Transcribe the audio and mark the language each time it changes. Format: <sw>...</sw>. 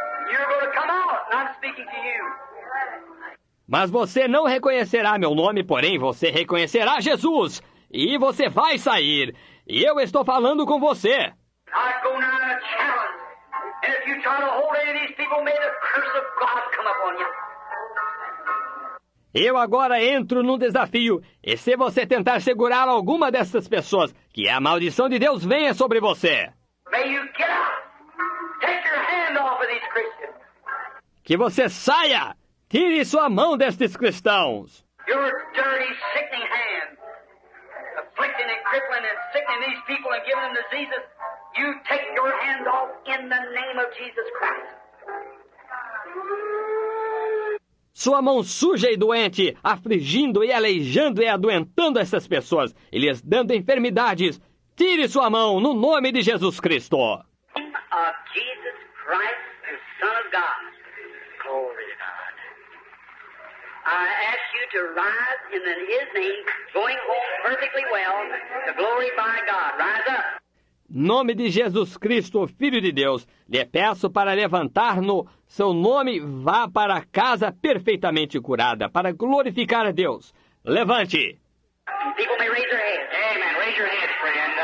<en>You're going to come out, and I'm speaking to you.</en> <pt>Mas você não reconhecerá meu nome, porém você reconhecerá Jesus. E você vai sair. E eu estou falando com você.</pt> <en>I go now in a challenge. And if you try to hold any of these people, may the curse of God come upon you.</en> <pt>Eu agora entro num desafio. E se você tentar segurar alguma dessas pessoas, que a maldição de Deus venha sobre você.</pt> <en>May you get out. Take your hand off of these Christians.</en> <pt>Que você saia. Tire sua mão destes cristãos.</pt> <en>Your dirty, sickening hand, afflicting and crippling and sickening these people and giving them diseases, you take your hand off in the name of Jesus Christ.</en> <pt>Sua mão suja e doente, afligindo e aleijando e adoentando essas pessoas, e lhes dando enfermidades. Tire sua mão no nome de Jesus Cristo.</pt> <en>Of Jesus Christ, the Son of God. Glory to God. I ask you to rise in his name, going home perfectly well, to glorify God. Rise up.</en> <pt>Nome de Jesus Cristo, Filho de Deus, lhe peço para levantar no seu nome, vá para casa perfeitamente curada, para glorificar a Deus. Levante.</pt> <en>People may raise their heads. Amen. Raise your heads, friend.</en>